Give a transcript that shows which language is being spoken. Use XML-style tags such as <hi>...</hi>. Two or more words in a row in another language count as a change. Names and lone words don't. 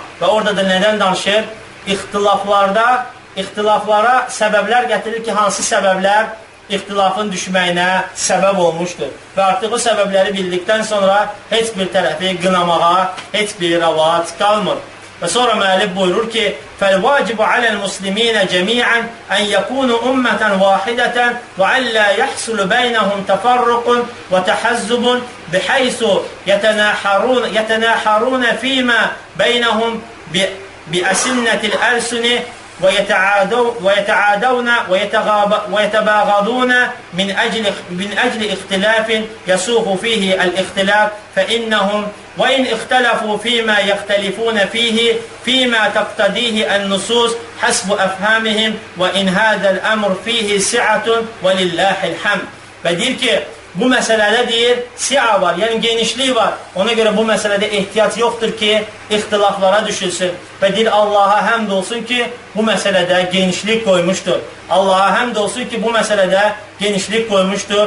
<az>Və orada da nədən danışır? İxtilaflara səbəblər gətirir ki, hansı səbəblər ixtilafın düşməyinə səbəb olmuşdur. Və artıq o səbəbləri bildikdən sonra heç bir tərəfi qınamağa, heç bir rəvat qalmır. Və sonra müəllif buyurur ki,</az> <ar>فَالْوَاجِبُ عَلَى الْمُسْلِمِينَ جَمِيعًا أَنْ يَكُونُوا أُمَّةً وَاحِدَةً وَأَلَّا يَحْصُلُ بَيْنَهُمْ تَفَرُّقٌ وَتَحَزُّبٌ بِحَيْثُ يَتَنَاحَرُونَ فِيمَا بَيْنَهُمْ بِأَسِنَّةِ الْأَلْسُنِ ويتعادون ويتباغضون من أجل اختلاف يسوغ فيه الاختلاف فإنهم وإن اختلفوا فيما يختلفون فيه فيما تقتضيه النصوص حسب أفهامهم وإن هذا الأمر فيه سعة ولله الحمد.</ar> <az>Və deyir ki, bu məsələdə deyir, si'a var, yəni genişlik var. Ona görə bu məsələdə ehtiyac yoxdur ki, ixtilaflara düşülsün. Və deyir, Allaha həmd olsun ki, bu məsələdə genişlik qoymuşdur. Allaha həmd olsun ki, bu məsələdə genişlik qoymuşdur.</az>